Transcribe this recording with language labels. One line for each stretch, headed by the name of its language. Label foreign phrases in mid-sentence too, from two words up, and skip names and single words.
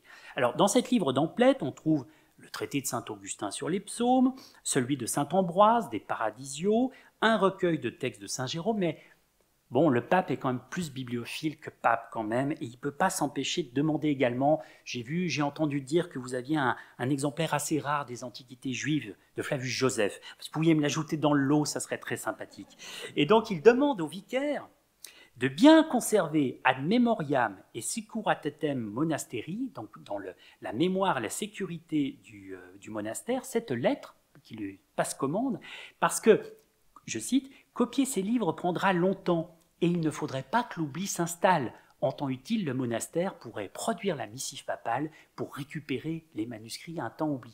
French: Alors, dans cet livre d'Amplette, on trouve le traité de Saint-Augustin sur les psaumes, celui de Saint-Ambroise, des Paradisios, un recueil de textes de Saint-Jérôme, mais bon, le pape est quand même plus bibliophile que pape quand même, et il ne peut pas s'empêcher de demander également, j'ai entendu dire que vous aviez un exemplaire assez rare des Antiquités juives de Flavius Joseph, vous pouviez me l'ajouter dans le lot, ça serait très sympathique. Et donc il demande au vicaire de bien conserver
Latin: ad memoriam et securitatem monasteri,
French: donc dans la mémoire, la sécurité du monastère, cette lettre qui lui passe commande, parce que, je cite, « copier ces livres prendra longtemps, et il ne faudrait pas que l'oubli s'installe. En temps utile, le monastère pourrait produire la missive papale pour récupérer les manuscrits un temps oubliés.